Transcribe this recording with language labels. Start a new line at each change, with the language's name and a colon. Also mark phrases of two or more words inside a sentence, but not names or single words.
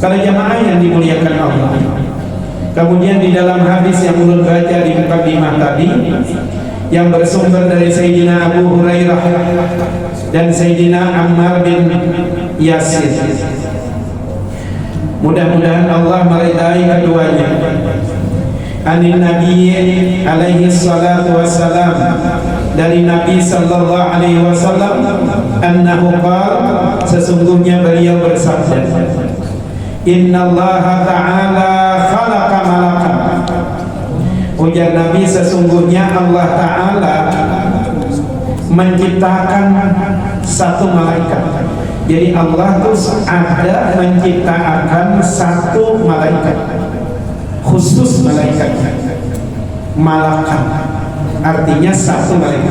Indonesian: Para jamaah yang dimuliakan Allah, kemudian di dalam hadis yang ulun baca di mukadimah tadi, yang bersumber dari Sayyidina Abu Hurairah dan Sayyidina Ammar bin Yasir, mudah-mudahan Allah meridai keduanya.
Arabic: Anin Nabi alaihi salatu wassalam,
Indonesian: dari Nabi
Arabic: sallallahu alaihi wasallam, annahu qala,
Indonesian: sesungguhnya beliau bersabda,
Arabic: innallaha ta'ala khalaqa malakan.
Indonesian: Ujar Nabi, sesungguhnya Allah Ta'ala menciptakan satu malaikat. Jadi Allah tuh ada menciptakan satu malaikat, khusus malaikat malakan, artinya satu malaikat.